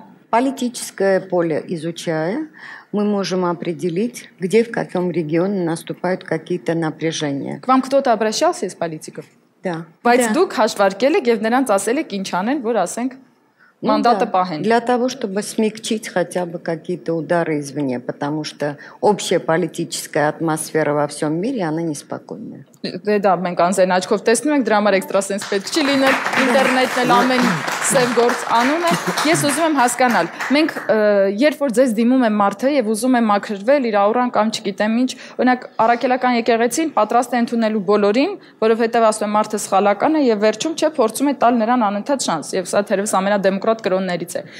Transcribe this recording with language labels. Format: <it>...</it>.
<ru>Политическое поле изучая, мы можем определить, где в каком регионе наступают какие-то напряжения. К вам кто-то обращался из политиков? Да.</ru> <hy>Բայց դուք հաշվարկել եք եւ նրանց ասել եք ինչ անեն, որ ասենք</hy> <ru>мандаты пахнет. Для того, чтобы смягчить хотя бы какие-то удары извне, потому что общая политическая атмосфера во всем мире, она неспокойная.</ru> <hy>Да, մենք անձեն աչքով տեսնում ենք, դրա համար էքստրասենս պետք չի լինել, ինտերնետն էլ ամեն սև գործ անում է։ Ես ուզում եմ հասկանալ, մենք երբ որ ձեզ դիմում եմ մարդը եւ ուզում եմ մաքրվել իր աուրան կամ չգիտեմ ինչ, օրինակ առաքելական եկեղեցին պատրաստ է ընդունելու բոլորին, որովհետեւ ասում եմ մարդը սխալական է եւ վերջում չէ փորձում է տալ նրան անընդհատ շանս եւ սա թերևս ամենադեմոկրատ կրոններից է։</hy>